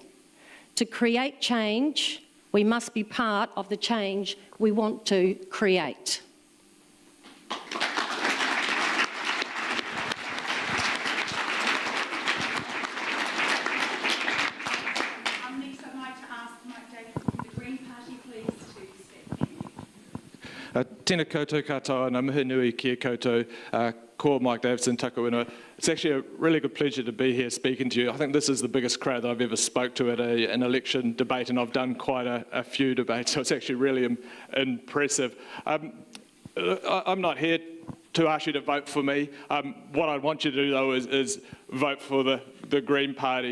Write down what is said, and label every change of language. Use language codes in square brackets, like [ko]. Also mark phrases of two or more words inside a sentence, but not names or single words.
[en] To create change, we must be part of the change we want to create. Next, I'd like to ask Mike Davis from the Green Party, please, to speak. [mi] Tēnā koutou katoa, ngā mihi nui kia koutou, ko Mike Davidson, taku ingoa. [en] It's actually a really good pleasure to be here speaking to you. I think this is the biggest crowd that I've ever spoke to at an election debate, and I've done quite a few debates, so it's actually really impressive. I'm not here to ask you to vote for me. What I want you to do, though, is vote for the Green Party.